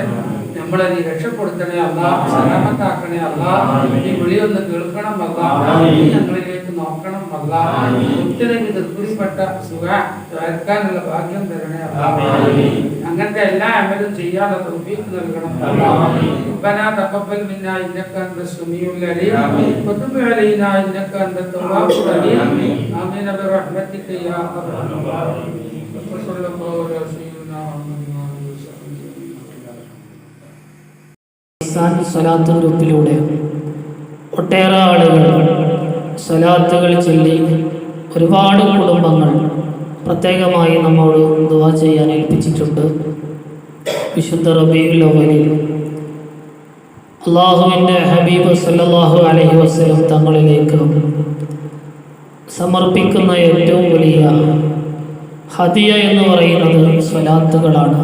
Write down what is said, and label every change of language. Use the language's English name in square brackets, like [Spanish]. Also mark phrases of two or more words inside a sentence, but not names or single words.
[Malayalam] നമ്മളെ നീ രക്ഷപ്പെടുത്തണേ അല്ലാഹ്. സലാമത്താക്കണേ അല്ലാഹ്. നീ വിളിയൊന്ന് കേൾക്കണം അല്ലാഹ്. നീ ഞങ്ങളിലേക്ക് നോക്കണം അല്ലാഹ്. ഒത്തിരി തൃപ്തിപ്പെട്ട സുഖാനുള്ള ഭാഗ്യം തരണേ അല്ലാഹ്. അങ്ങനത്തെ എല്ലാ അമലും ചെയ്യാതെ തൗഫീഖ് നൽകണം അല്ലാഹ്. [Arabic] ربنا تقبل منا انك انت السميع العليم وتب علينا انك انت التواب الرحيم امين برحمتك يا ارحم الراحمين وصلى الله على سيدنا محمد. [Malayalam] സ്വലാത്ത് ഗ്രൂപ്പിലൂടെ ഒട്ടേറെ ആളുകൾ സ്വലാത്തുകൾ ചൊല്ലി ഒരുപാട് കുടുംബങ്ങൾ പ്രത്യേകമായി നമ്മോട് ദുആ ചെയ്യാൻ ഏൽപ്പിച്ചിട്ടുണ്ട്. വിശുദ്ധ റബീഉൽ അവ്വലിൽ അല്ലാഹുവിൻ്റെ ഹബീബ് [Arabic] صلى الله عليه وسلم [Malayalam] തങ്ങളിലേക്ക് സമർപ്പിക്കുന്ന ഏറ്റവും വലിയ ഹദിയ എന്ന് പറയുന്നത് സ്വലാത്തുകളാണ്.